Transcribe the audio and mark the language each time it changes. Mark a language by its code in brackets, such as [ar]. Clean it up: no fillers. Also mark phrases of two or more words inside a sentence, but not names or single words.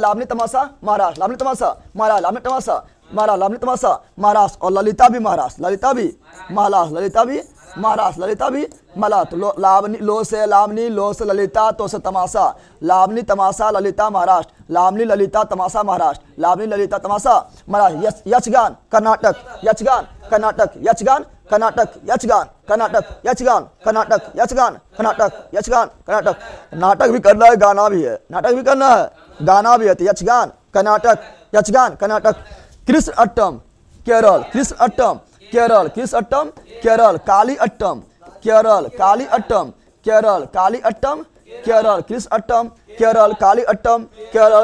[hi] लावनी तमाशा महाराष्ट्र, लावनी तमाशा महाराष्ट्र, लावनी तमाशा महाराष्ट्र, लावनी तमाशा महाराष्ट्र। और ललिता भी महाराष्ट्र, ललिता भी महाराष्ट्र, ललिता भी महाराष्ट्र, ललिता भी महाराष्ट्र। लावनी लो से लावनी, लो से ललिता, तो से तमाशा। लावनी तमाशा ललिता महाराष्ट्र, लावनी ललिता तमाशा महाराष्ट्र, लावनी ललिता तमाशा महाराष्ट्र। यक्षगान कर्नाटक, यक्षगान कर्नाटक, यक्षगान कर्नाटक, यक्षगान कर्नाटक, यक्षगान कर्नाटक, यक्षगान कर्नाटक, यक्षगान कर्नाटक। नाटक भी करना है, गाना भी है, नाटक भी करना है, गाना भी है। तो यक्षगान कर्नाटक, यक्षगान कर्नाटक। कृष्ण अट्टम केरल, कृष्ण अट्टम केरल, कृष्ण अट्टम केरल। काली अट्टम केरल, काली अट्टम केरल, काली अट्टम केरल, कृष्ण अट्टम केरल, काली अट्टम केरल।